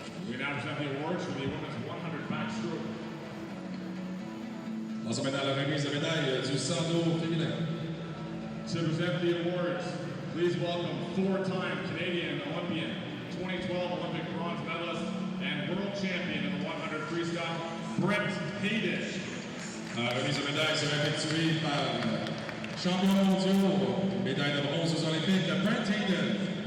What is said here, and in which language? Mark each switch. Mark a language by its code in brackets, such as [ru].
[en] We now present the awards for the women's 100 backstroke. [fr] Passons maintenant à la remise de médaille du 100 dos féminin. [en] To present the awards, please welcome four-time Canadian Olympian, 2012 Olympic bronze medalist, and world champion in the 100 freestyle, Brett Hayden. [fr] La remise de médaille sera effectuée par champion mondial, médaille de bronze aux Olympiques, Brent Hayden.